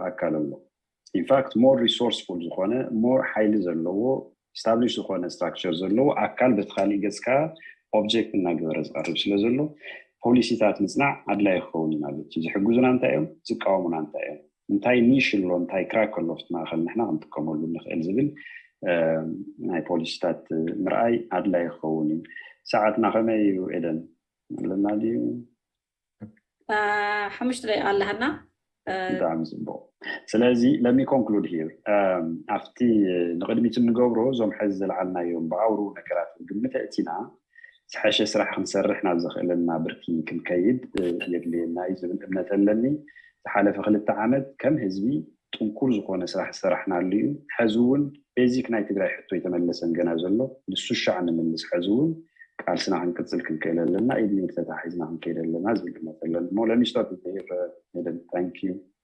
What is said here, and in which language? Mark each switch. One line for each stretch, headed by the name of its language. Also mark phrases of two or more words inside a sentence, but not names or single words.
Tigrinya: ኣካል ኣሎ
English: in fact more resourceful
Tigrinya: ዝኾነ ሞር ሓይሊ ዘለዎ ስታብሊሽ ዝኾነ ስትራክቸር ዘለዎ ኣካል በቲ ካሊእ ገጽ ከዓ ኦብጀክት እናገበረ ዝቐርብ ስለ ዘሎ ፖሊሲታት ምጽናዕ ኣድላይ ክኸውን እዩ ማለት እዩ ዝሕግዙና እንታይ እዮም ዝቃወሙና እንታይ እዮም እንታይ ኒሽ ኣሎ እንታይ ክራክ ኣሎ ኣብቲ ማእኸል ንሕና ክንጥቀመሉ ንኽእል ዝብል ናይ ፖሊስታት ምርኣይ ኣድላይ ይኸውን እዩ ሰዓትና ከመይ እዩ ኤደን ኣለና ድዩ 5 ደቂቃ ኣለና ብጣዕሚ ፅቡቅ ስለዚ
English: let me conclude here
Tigrinya: ኣብቲ ንቅድሚት እንገብሮ እዞም ሕዚ ዝለዓልናዮም ብኣውሩ ነገራት ግምት እቲና ዝሓሸ ስራሕ ክንሰርሕ ናብ ዘኽእለና ብርኪ ክንከይድ የድልየና እዩ ዝብል እምነት ኣለኒ ዝሓለፈ 2 ዓመት ከም ህዝቢ ጥንኩር ዝኾነ ስራሕ ዝሰራሕናሉ እዩ ሕዚ እውን ቤዚክ ናይ ትግራይ ሕቶ የተመለሰን ገና ዘሎ ንሱ ሻዕ ንምልስ ሕዚ እውን ቃልስና ክንቅፅል ክንከይል ኣለና ኢድኒ ተታሒዝና ክንከይድ ኣለና ዝብል እምነት ኣለኒ ሞ ለሚስቶት ሄደን
English: thank you